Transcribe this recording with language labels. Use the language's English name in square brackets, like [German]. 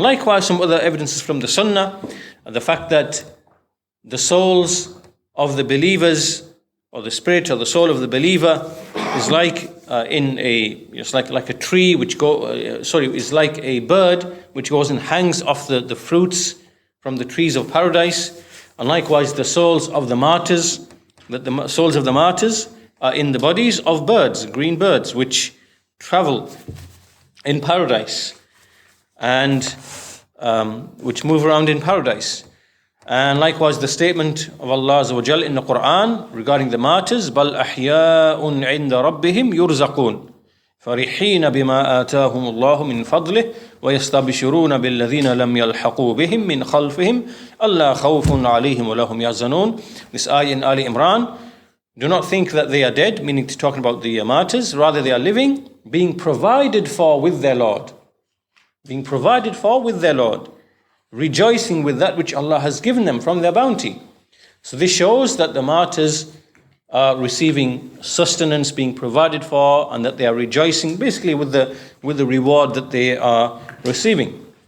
[English] Likewise, some other evidences from the Sunnah, the fact that the souls of the believers, or the spirit or the soul of the believer, is like like a tree is like a bird which goes and hangs off the fruits from the trees of paradise. And likewise, the souls of the martyrs, that the souls of the martyrs are in the bodies of birds, green birds, which travel in paradise and which move around in paradise. And likewise the statement of Allah Azza wa Jal in the Quran regarding the martyrs, [Arabic] بَلْ أَحْيَاءٌ عِنْدَ رَبِّهِمْ يُرْزَقُونَ فَرِحِينَ بِمَا آتَاهُمُ اللَّهُ مِنْ فَضْلِهِ وَيَسْتَبْشِرُونَ بِالَّذِينَ لَمْ يَلْحَقُوا بِهِمْ مِنْ خَلْفِهِمْ أَلَّا خَوْفٌ عَلَيْهِمْ وَلَا هُمْ يَحْزَنُونَ. [English] This ayah in Ali Imran. Do not think that they are dead, meaning to talking about the martyrs. Rather, they are living, being provided for with their Lord. Being provided for with their Lord. Rejoicing with that which Allah has given them from their bounty. So this shows that the martyrs are receiving sustenance, being provided for, and that they are rejoicing basically with the reward that they are receiving.